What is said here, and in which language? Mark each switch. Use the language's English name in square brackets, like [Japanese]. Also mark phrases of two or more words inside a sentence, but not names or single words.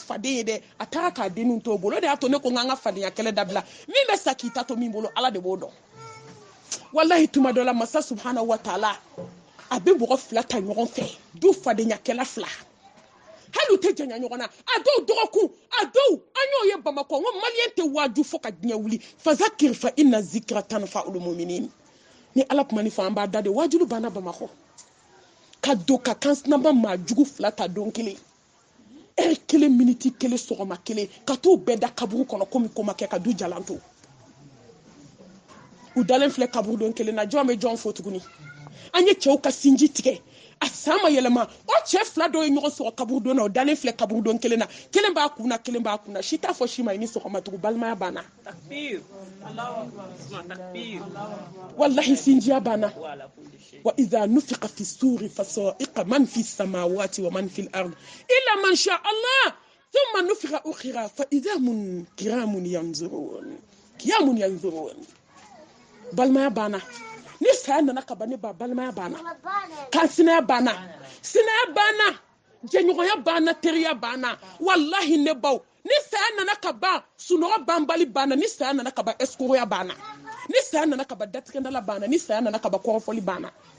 [Bambara] faden ye dɛ a taara k'a denninw to bolo o de y'a to ne ko n k'an ka fadenya kɛlɛ dabila min bɛ sa k'i ta to min bolo ala de b'o dɔn wallahi tuma dɔ la masa [Arabic] سبحانه وتعالى [Bambara] a bɛ mɔgɔ fila ta ɲɔgɔn fɛ du fadenya kɛla fila hali u tɛ janya ɲɔgɔn na a dɔw dɔgɔkun a dɔw an y'o ye bamakɔ n ko maliyɛn tɛ waaju fo ka diɲɛ wuli [Arabic] فذكر فإن الذكرى تنفع المؤمنين [Bambara] ni ala kuma ni fɔ an b'a da de waajulu banna bamakɔ ka don ka kansinaba maa jugu fila ta don kelen ɛri kelen miniti kelen sɔgɔma kelen ka t'u bɛɛ da kaburu kɔnɔ komi ko ma kɛ ka du jalan to u dalen filɛ kaburu don kelen na jɔn bɛ jɔn fo tuguni an ye cɛw ka sinji tigɛ a san ma yɛlɛma o cɛ fila dɔw ye ɲɔgɔn sɔrɔ kaburu don na o dalen filɛ kaburu don kelen na kelen b'a kun na kelen b'a kun na si t'a fɔ si ma i ni sɔgɔma tugun balimaya banna wallahi sinjiya banna [Arabic] وإذا نفخ في الصور فصعق من في السماوات ومن في الأرض إلا من شاء الله ثم نفخ أخرى فإذا هم قيام ينظرون [Bambara] balimaya banna ni saya nana ka ban ne ba balimaya banna kansinaya banna sinaya banna jɛɲɔgɔnya banna teriya banna wallahi ne baw ni saya nana ka ban sunɔgɔ banbali banna ni saya nana ka ban escroya banna ni saya nana ka ban datigɛndala banna ni saya nana ka ban kɔrɔfɔli banna